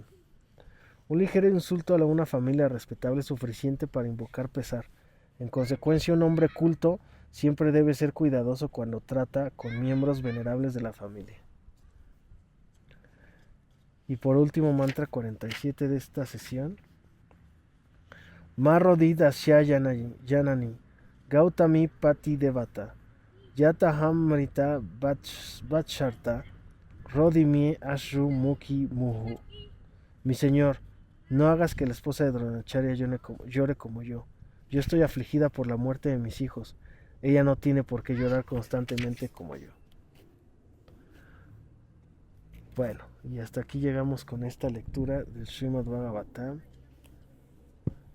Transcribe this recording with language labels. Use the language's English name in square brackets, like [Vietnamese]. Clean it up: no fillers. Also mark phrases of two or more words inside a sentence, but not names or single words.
[Spanish] Un ligero insulto a una familia respetable es suficiente para invocar pesar. En consecuencia, un hombre culto siempre debe ser cuidadoso cuando trata con miembros venerables de la familia. Y por último, mantra 47 de esta sesión. [Sanskrit] मर्रोदिद् अस्य जननी गौतमी पति देवता यतहम् मृत वत्षर्त रोदिमि अश्रु मुखी मुहु. [Spanish] Mi señor, no hagas que la esposa de Dronacharya llore como yo. Yo estoy afligida por la muerte de mis hijos. Ella no tiene por qué llorar constantemente como yo. Bueno, y hasta aquí llegamos con esta lectura del Srimad Bhagavatam.